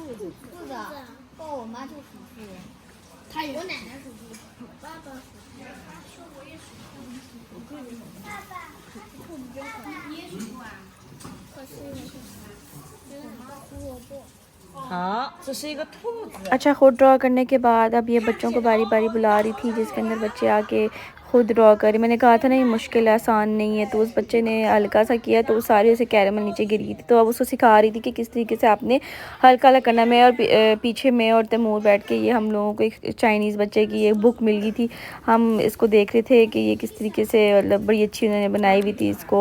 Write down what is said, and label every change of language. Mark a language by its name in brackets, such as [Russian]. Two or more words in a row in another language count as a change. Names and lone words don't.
[Chinese] 哦，我妈就属兔。她也。我奶奶属兔，我爸爸属兔。我也属兔。爸爸。兔子真可爱。你也属兔啊？可是我是啥？我妈胡萝卜。好，这是一个兔子。 [Hindi] अच्छा खुद ड्रॉ करने के बाद अब ये बच्चों को बारी बुला रही थी, जिसके अंदर बच्चे आके खुद ड्रॉ करें। मैंने कहा था ना ये मुश्किल है, आसान नहीं है। तो उस बच्चे ने हल्का सा किया तो सारी उसे कैरेमल नीचे गिरी थी। तो अब उसको सिखा रही थी कि किस तरीके से आपने हल्का करना। मैं और पीछे मैं और तैमूर बैठ के ये हम लोगों को एक चाइनीज़ बच्चे की ये बुक मिल गई थी, हम इसको देख रहे थे कि ये किस तरीके से मतलब बड़ी अच्छी उन्होंने बनाई हुई थी इसको।